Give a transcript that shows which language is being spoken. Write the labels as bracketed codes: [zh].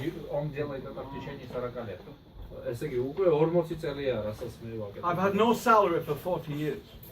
[ru] Он делает это в течение 40 лет. [ka] ესე იგი უკვე 40 წელია რასაც მე ვაკეთებ. [en] I've had no salary for 40 years.